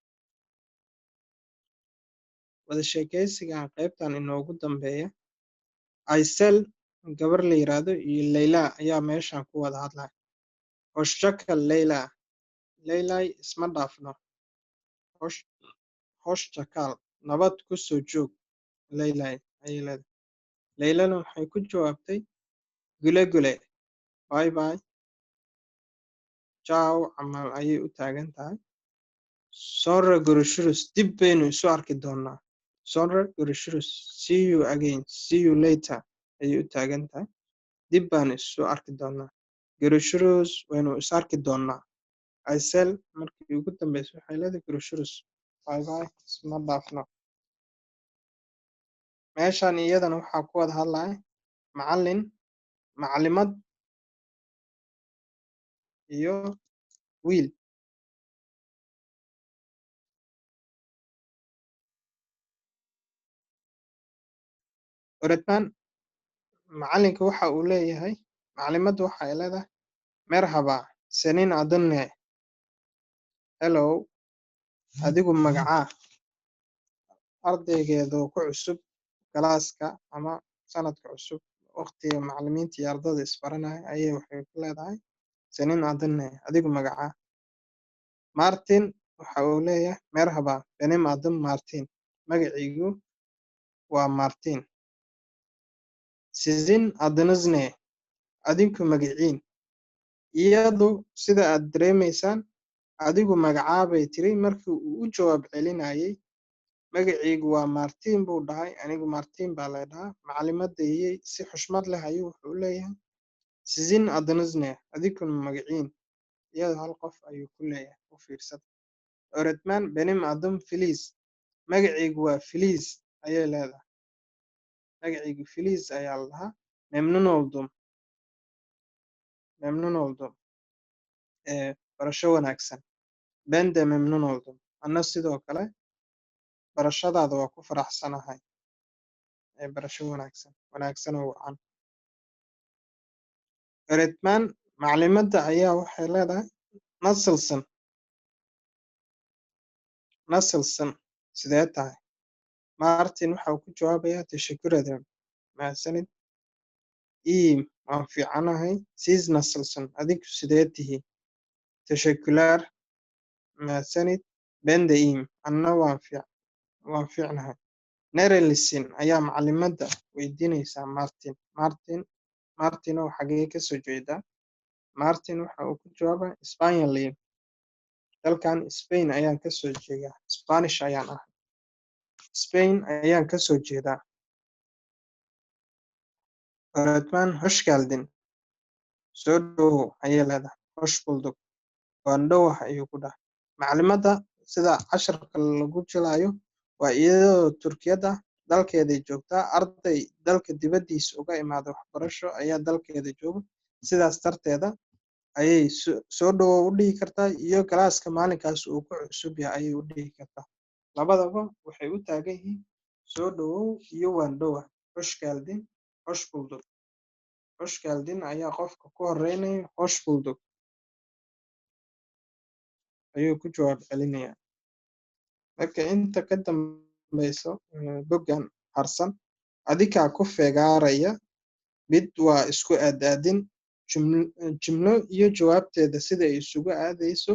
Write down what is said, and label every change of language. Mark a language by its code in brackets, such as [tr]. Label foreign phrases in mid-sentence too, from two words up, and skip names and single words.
[so] wada sheekaysigan qaybtan inoogu dambeeya Aysel gabar la yiraahdo iyo Layla ayaa meeshan ku wada hadlaya hoshaka Layla isma dhaafno hoshakal nabad ku soo joog Layla ayay leedahay Laylana waxay ku jawaabtay gule [en] bye bye [so] ciao camal ayay u taagan tahay [tr] sonra görüşürüz [so] dib baynu isu arki doonaa [tr] sonra görüşürüz [en] see you again see you later [so] ayay u taagan tahay dib baan isu arki doonaa görüşürüz waynu is arki doonaa Aysel markii ugu dambeysay waxay leedahay görüşürüz [en] bye bye [so] isma dhaafno meeshan iyadana waxaa ku wada hadlaya macallin macallimad iyo wiil öğretmen macallinka waxa uu leeyahay macallimaddu waxa ay leedahay [tr] merhaba senin adın ne hello [so] adigu magacaa ardaygeedoo ku cusub galaaska ama sanadka cusub waqtiga macallimiinta iyo ardada isbaranaya ayay waxay ku leedahay [tr] senin adın ne [so] adigu magacaa Martin waxa uu leeyahay [tr] merhaba benim adım Martin [so] magacaygu waa Martin [tr] sizin adınız ne [so] adinku magaciin iyadu sida aad dareemaysaan adigu magacaa bay tiri markii uu u jawaab celinayay magacaygu waa Martin buu dhahay anigu Martin baa la dhahaa macallimadayay si xushmad leh ayuu wuxuu leeyahay [tr] sizin adınız ne [so] adinku magaciin iyadu hal qof ayuu ku leeyahay u fiirsada [tr] öğretmen benim adım Filiz [so] magacaygu waa Filiz ayay leedahay magacaygu Filiz ayaa la dhahaa memnun oldum barasho wanaagsan [tr] ben de memnun oldum [so] anna sidoo kale barashadaada waa ku faraxsanahay barasho wanaagsan oo wacan öğretmen macallimadda ayaa waxay leedahay nasılsın sidee tahay Martin waxa uu ku jawaabayaa [tr] teşekkür ederim [so] mahadsanid iyiyim waan fiicanahay [tr] siz nasılsın [so] adinku sidee tihiin teşekkürler mahadsanid [tr] ben de iyiyim [so] anna waan fiicnahay nerelisin ayaa macallimadda weydiinaysaa Martin oo xagee ka soo jeedaa Martin waxa uu ku jawaabaa Isbaaniyoliyim dalkan Spain ayaan ka soo jeedaa Spanish ayaan ahay Spain ayaan ka soo jeedaa [tr] öğretmen hoş geldin [so] soo dhawow ayay leedahay [tr] hoş bulduk [so] waan dhowahay ayuu ku dhahay macallimadda sida casharka lagu jelayo waa iyadoo Turkiyada dalkeeday joogtaa. Arday dalka dibaddiisa uga imaada waxbarasho ayaa dalkeeda jooga. Sidaas darteeda ayay soo dhawow u dhihi kartaa, iyo galaaska maalinkaas uu ku cusub yahay ayay u dhihi kartaa. Labadaba waxay u taagan yihiin soo dhawow iyo waan dhowaa. [tr] Hoş geldin, hoş bulduk. Hoş geldin [so] ayaa qofka ku horeynaya, [tr] hoş bulduk [so] ayuu ku jawaab celinayaa. Marka inta ka dambayso boggan harsan, adigaa ku fegaaraya. Mid waa isku aadaadin jumlo iyo jawaabteeda sida ay isugu aadayso.